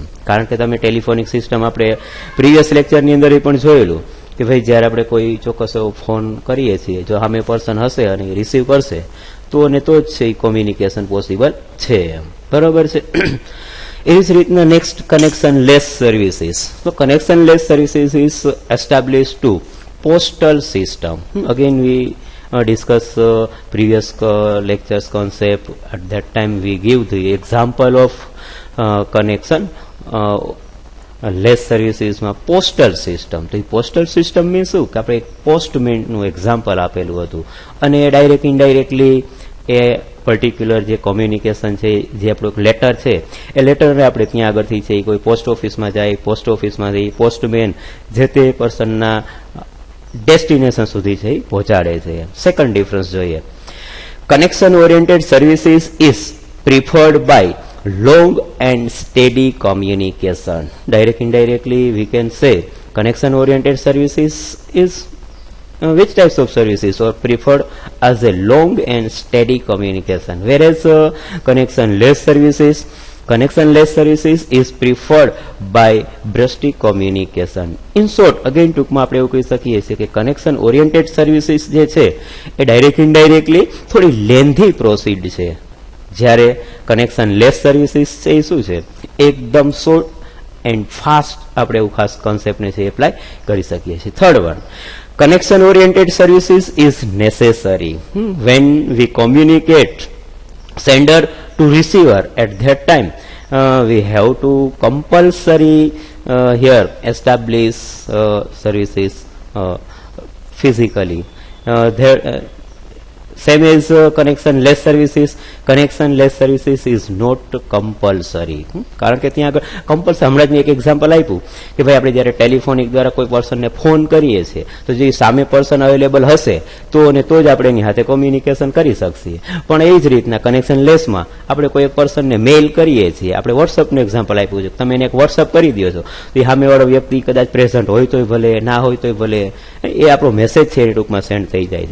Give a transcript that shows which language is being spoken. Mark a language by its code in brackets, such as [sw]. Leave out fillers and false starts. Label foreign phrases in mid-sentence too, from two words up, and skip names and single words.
[gu] કારણ કે તમે [en] telephonic system [gu] આપણે [en] previous lectureની [gu] અંદર એ પણ જોયેલું કે ભાઈ જ્યારે આપણે કોઈ ચોક્કસ એવો ફોન કરીએ છીએ, જો સામે પર્સન હશે અને રિસીવ કરશે તો અને તો જ છે એ [en] communication possible [gu] છે એમ, બરોબર છે. એવી જ રીતના [en] next connectionless services. તો connectionless services is establish to postal system. again we discuss previous lectures concept. At that time we give the example of connection less servicesમાં postal system. [gu] તો એ પોસ્ટલ સિસ્ટમ મીન્સ શું કે આપણે એક પોસ્ટમેનનું એક્ઝામ્પલ આપેલું હતું, અને [en] direct indirectly [gu] એ પર્ટિક્યુલર જે કોમ્યુનિકેશન છે, જે આપણું લેટર છે એ લેટરને આપણે ત્યાં આગળથી છે કોઈ [en] post officeમાં [gu] જાય, [en] post officeમાંથી postman [gu] જે તે [en] personના destination [gu] સુધી છે એ પહોંચાડે છે. [en] second difference જોઈએ, connection oriented services is preferred by long and steady communication. Direct indirectly we can say connection oriented services is which types of services are preferred as a long and steady communication, whereas connection-less services is preferred by brusty communication. In short, again [gu] ટૂંકમાં આપણે એવું કહી શકીએ છીએ કે [en] connection oriented services [gu] જે છે એ [en] direct indirectly [gu] થોડી [en] lengthy proceed [gu] છે, જ્યારે [en] connection less services [gu] છે એ શું છે, એકદમ [en] short and fast [gu] આપણે એવું ખાસ કોન્સેપ્ટને છે એપ્લાય કરી શકીએ છીએ. [en] third one, connection oriented services is necessary when we communicate sender to receiver. At that time we have to compulsory here establish services physically. Same as connection-less services is not compulsory. [gu] કારણ કે ત્યાં આગળ કમ્પલસરી, હમણાં જ મેં એક એક્ઝામ્પલ આપ્યું કે ભાઈ આપણે જ્યારે ટેલિફોનિક દ્વારા કોઈ પર્સનને ફોન કરીએ છીએ તો જે સામે [en] person available [gu] હશે તો જ આપણે એની સાથે કોમ્યુનિકેશન કરી શકીએ. પણ એ જ રીતના [en] connection lessમાં [gu] આપણે કોઈ એક પર્સનને મેઇલ કરીએ છીએ, આપણે વોટ્સઅપનું એક્ઝામ્પલ આપ્યું છે, તમે એને એક વોટ્સઅપ કરી દો છો તો એ સામેવાળો વ્યક્તિ કદાચ પ્રેઝન્ટ હોય તોય ભલે, ના હોય તોય ભલે, એ આપણો મેસેજ છે એ ટૂંકમાં સેન્ડ થઈ જાય છે.